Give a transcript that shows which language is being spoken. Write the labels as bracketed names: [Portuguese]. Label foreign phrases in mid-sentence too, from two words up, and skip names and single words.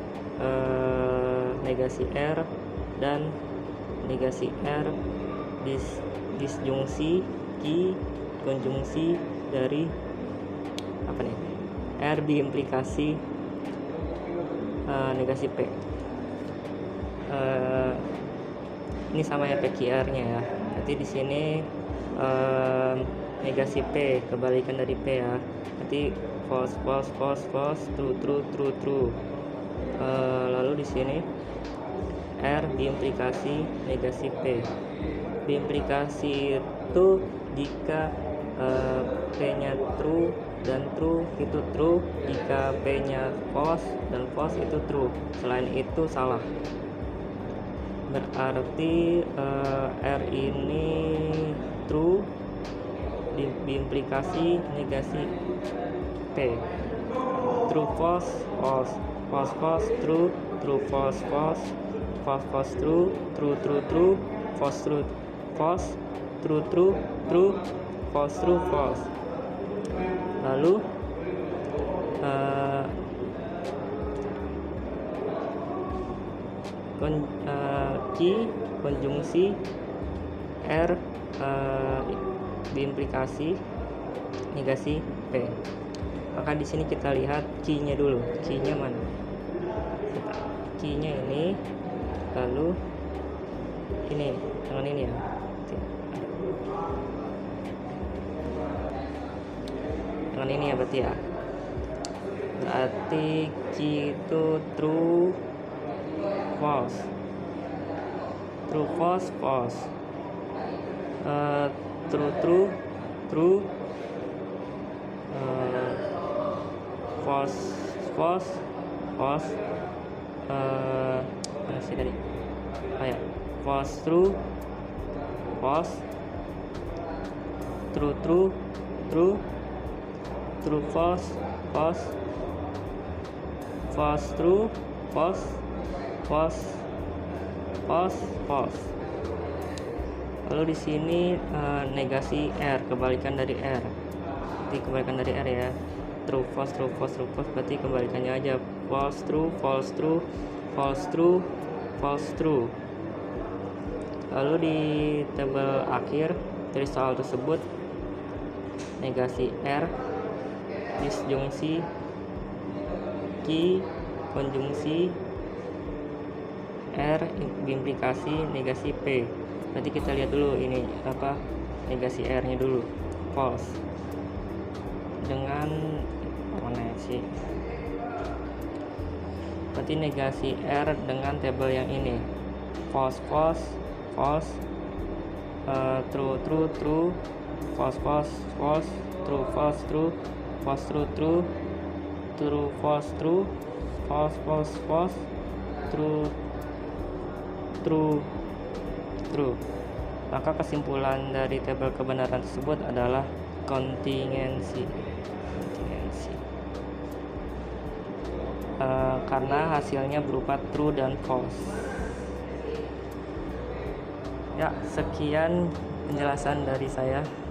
[Indonesian] negasi R dan negasi R disjungsi Q konjungsi dari R diimplikasi negasi P. Ini sama ya PQR nya ya. Nanti di sini negasi P kebalikan dari P ya. [English] Nanti false false false false, true true true true. [Indonesian] Lalu di sini R diimplikasi negasi P. Diimplikasi itu jika P-nya true dan true itu true, jika P-nya false dan false itu true, selain itu salah. Berarti R ini true diimplikasi negasi P. [English] True false false, false false true, true false false, false false true, true true true, false true false, true true true, false true false. [Indonesian] Lalu Q konjungsi R diimplikasi negasi P. Maka di sini kita lihat Q-nya dulu. Q-nya mana? Q-nya ini, lalu ini dengan ini ya. Dengan ini ya berarti ya. Berarti Q itu [English] true false, true false false, true true true, [Indonesian] mana sih tadi? [English] False true, false, true true, true, true false, false, false true, false, false, false, false. [Indonesian] Lalu di sini negasi R, kebalikan dari R. Berarti kebalikan dari R ya. [English] True false, true false, true false, [Indonesian] berarti kebalikannya aja. [English] False true, false true, false true, false true. [Indonesian] Lalu di tabel akhir dari soal tersebut, negasi R, disjungsi Q, konjungsi R, implikasi negasi P. Nanti kita lihat dulu ini apa negasi R nya dulu, false dengan mana sih, berarti negasi R dengan tabel yang ini, [English] false false, false, true true true, false false false, true false true, false true true, true false true, false false false, true true true. [Indonesian] Maka kesimpulan dari tabel kebenaran tersebut adalah kontingensi. Karena hasilnya berupa true dan false. Ya, sekian penjelasan dari saya.